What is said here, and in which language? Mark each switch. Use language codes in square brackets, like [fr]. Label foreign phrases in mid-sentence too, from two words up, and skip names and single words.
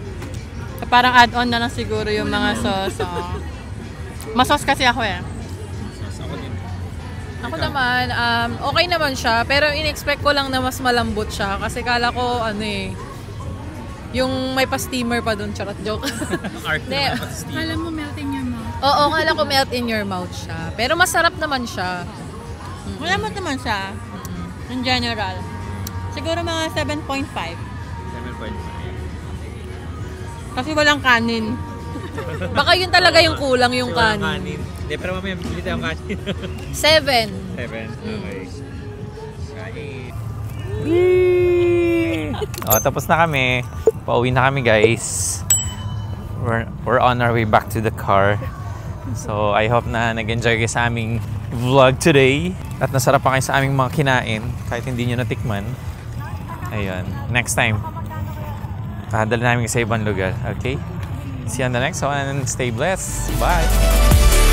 [tl] Parang add-on na lang siguro yung mga sauce. Masos kasi ako eh. Ako naman, okay naman siya, pero in-expect ko lang na mas malambot siya kasi kala ko yung may pa-steamer pa dun, charot, joke. Kala mo [en] melt in your mouth. [tl] Oo, kala ko [en] melt in your mouth [tl] siya. Pero masarap naman siya. Malamot naman siya. [en] In general. [tl] Siguro mga 7.5. 7.5. Kasi walang kanin. Baka yun talaga yung kulang yung kanin. Hindi, pero mamaya bili tayo ang kanin. 7. 7. Okay. Tapos na kami. Pauwi na kami, guys. [en] We're on our way back to the car. [tl] So, [en] I hope [tl] na nag-enjoy kayo sa aming vlog today. At nasarap pa kayo sa aming mga kinain. Kahit hindi nyo natikman. Ayun. [en] Next time. [tl] Dala namin sa ibang lugar. [en] Okay? See you on the next one. Stay blessed. Bye!